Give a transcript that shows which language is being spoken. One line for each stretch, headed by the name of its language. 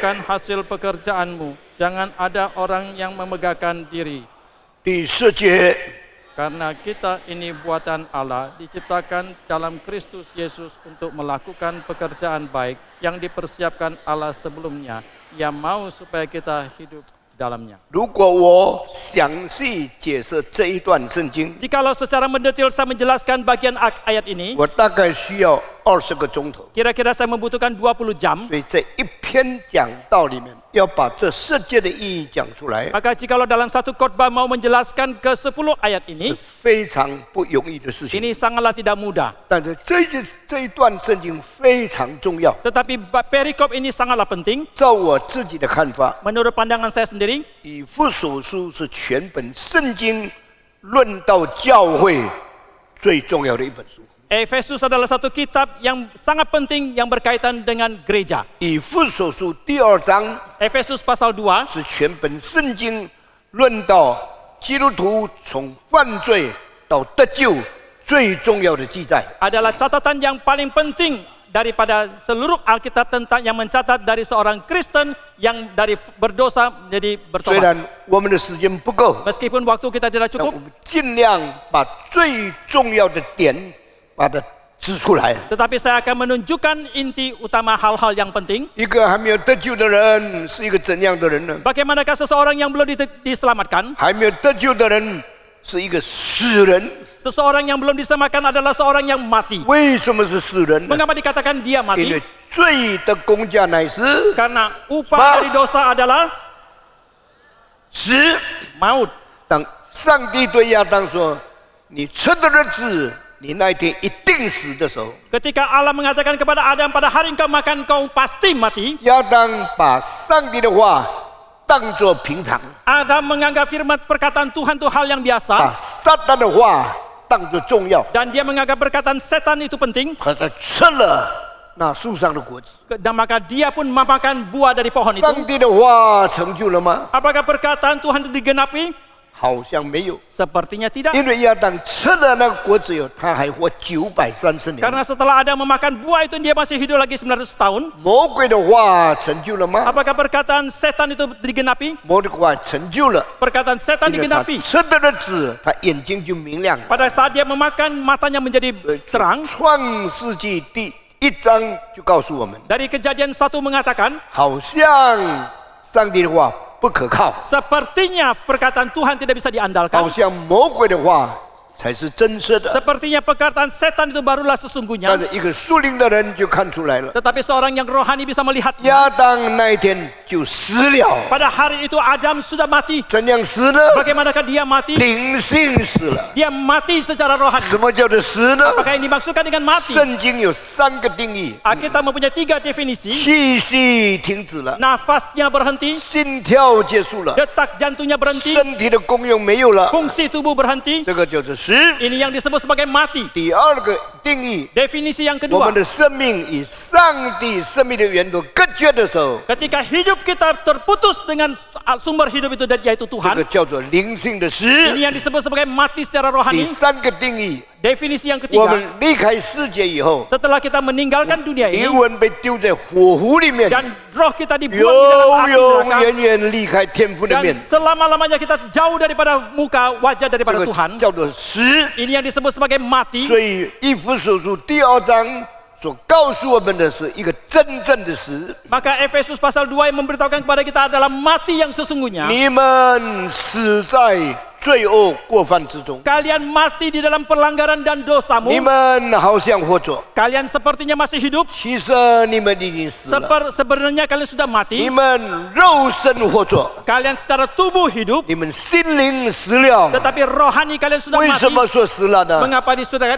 Indonesian: bukan hasil pekerjaanmu. Jangan ada orang yang memegahkan diri.
Chinese: 第10节，
Indonesian: Karena kita ini buatan Allah, diciptakan dalam Kristus Yesus untuk melakukan pekerjaan baik yang dipersiapkan Allah sebelumnya. Ia mau supaya kita hidup dalamnya.
Chinese: 如果我详细解释这一段圣经，
Indonesian: Jikalau secara mendetil saya menjelaskan bagian ayat ini,
Chinese: 我大概需要20个钟头。
Indonesian: kira-kira saya membutuhkan 20 jam.
Chinese: 所以这一篇讲道里面，要把这世界的意义讲出来，
Indonesian: Maka jikalau dalam satu khotbah mau menjelaskan ke 10 ayat
Chinese: 是
Indonesian: ini,
Chinese: 非常不容易的事情。
Indonesian: ini sangatlah tidak mudah.
Chinese: 但是这一段圣经非常重要。
Indonesian: Tetapi perikop ini sangatlah penting.
Chinese: 照我自己的看法，
Indonesian: Menurut pandangan saya sendiri,
Chinese: 以弗所书是全本圣经论到教会最重要的一本书。
Indonesian: Efesus adalah satu kitab yang sangat penting yang berkaitan dengan gereja.
Chinese: 以弗所书第2章
Indonesian: Efesus pasal 2
Chinese: 是全本圣经论到基督徒从犯罪到得救最重要的记载。
Indonesian: adalah catatan yang paling penting daripada seluruh Alkitab tentang yang mencatat dari seorang Kristen yang dari berdosa menjadi
Chinese: 虽
Indonesian: bertobat.
Chinese: 然我们的时间不够，
Indonesian: Meskipun waktu kita tidak
Chinese: 但
Indonesian: cukup,
Chinese: 我们尽量把最重要的点把它指出来。
Indonesian: tetapi saya akan menunjukkan inti utama hal-hal yang penting.
Chinese: 一个还没有得救的人是一个怎样的人呢？
Indonesian: Bagaimanakah seseorang yang belum diselamatkan?
Chinese: 还没有得救的人是一个死人。
Indonesian: Seseorang yang belum diselamatkan adalah seorang yang mati.
Chinese: 为什么是死人呢？
Indonesian: Mengapa dikatakan dia
Chinese: 因
Indonesian: mati?
Chinese: 为罪的工价乃是
Indonesian: Karena upah dari dosa adalah
Chinese: 死。
Indonesian: maut.
Chinese: 当上帝对亚当说：“你吃的日子，你那一天一定死”的时候，
Indonesian: Ketika Allah mengatakan kepada Adam, pada hari engkau makan kau pasti mati.
Chinese: 亚当把上帝的话当作平常，
Indonesian: Adam menganggap firman perkataan Tuhan itu hal yang
Chinese: 把
Indonesian: biasa.
Chinese: 撒旦的话当作重要。
Indonesian: Dan dia menganggap perkataan setan itu penting.
Chinese: 可他吃了那树上的果子。
Indonesian: Dan maka dia pun memakan buah dari pohon itu.
Chinese: 上帝的话成就了吗？
Indonesian: Apakah perkataan Tuhan itu digenapi?
Chinese: 好像没有，
Indonesian: Sepertinya tidak.
Chinese: 因为亚当吃了那个果子以后，他还活930年。
Indonesian: Karena setelah Adam memakan buah itu dia masih hidup lagi 900 tahun.
Chinese: 魔鬼的话成就了吗？
Indonesian: Apakah perkataan setan itu digenapi?
Chinese: 魔鬼的话成就了，
Indonesian: Perkataan setan
Chinese: 因为他
Indonesian: digenapi.
Chinese: 吃的日子，他眼睛就明亮了。
Indonesian: Pada saat dia memakan, matanya menjadi terang.
Chinese: 创世纪第1章就告诉我们，
Indonesian: Dari Kejadian 1 mengatakan,
Chinese: 好像上帝的话不可靠，
Indonesian: sepertinya perkataan Tuhan tidak bisa
Chinese: 好
Indonesian: diandalkan.
Chinese: 像魔鬼的话才是真实的。
Indonesian: Sepertinya perkataan setan itu barulah
Chinese: 但
Indonesian: sesungguhnya.
Chinese: 是一个属灵的人就看出来了，
Indonesian: Tetapi seorang yang rohani bisa melihat.
Chinese: 亚当那一天就死了，
Indonesian: Pada hari itu Adam sudah mati.
Chinese: 怎样死呢？
Indonesian: Bagaimanakah dia mati?
Chinese: 灵性死了。
Indonesian: Dia mati secara rohani.
Chinese: 什么叫做死呢？
Indonesian: Apakah yang dimaksudkan dengan mati?
Chinese: 圣经有3个定义：
Indonesian: Kita mempunyai 3 definisi.
Chinese: 气息停止了，
Indonesian: Nafasnya berhenti,
Chinese: 心跳结束了，
Indonesian: detak jantungnya berhenti,
Chinese: 身体的功用没有了，
Indonesian: fungsi tubuh berhenti.
Chinese: 这个叫做死。
Indonesian: Ini yang disebut sebagai mati.
Chinese: 第二个定义，
Indonesian: Definisi yang
Chinese: 我
Indonesian: kedua,
Chinese: 们的生命与上帝生命的源头隔绝的时候，
Indonesian: ketika hidup kita terputus dengan sumber hidup itu yaitu
Chinese: 这个
Indonesian: Tuhan.
Chinese: 叫做灵性的死。
Indonesian: Ini yang disebut sebagai mati secara
Chinese: 第
Indonesian: rohani.
Chinese: 3个定义，
Indonesian: Definisi yang
Chinese: 我
Indonesian: ketiga,
Chinese: 们离开世界以后，
Indonesian: setelah kita meninggalkan dunia ini
Chinese: 灵魂被丢在火湖里面，
Indonesian: dan roh kita dibuang di dalam
Chinese: 永
Indonesian: api
Chinese: 永
Indonesian: neraka,
Chinese: 远远离开天父的
Indonesian: dan
Chinese: 面，
Indonesian: selama-lamanya kita jauh daripada muka wajah
Chinese: 这
Indonesian: daripada
Chinese: 个
Indonesian: Tuhan.
Chinese: 叫做死。
Indonesian: Ini yang disebut sebagai mati.
Chinese: 所以以弗所书第2章所告诉我们的是一个真正的死。
Indonesian: Maka Efesus pasal 2 yang memberitahukan kepada kita adalah mati yang sesungguhnya.
Chinese: 你们死在罪恶过犯之中，
Indonesian: Kalian mati di dalam pelanggaran dan dosamu.
Chinese: 你们好像活着，
Indonesian: Kalian sepertinya masih hidup.
Chinese: 其实你们已经死了。
Indonesian: Sebenarnya kalian sudah
Chinese: 你
Indonesian: mati.
Chinese: 们肉身活着，
Indonesian: Kalian secara tubuh hidup,
Chinese: 你们心灵死了。
Indonesian: tetapi rohani kalian sudah
Chinese: 为
Indonesian: mati.
Chinese: 什么说死了呢？
Indonesian: Mengapa dikatakan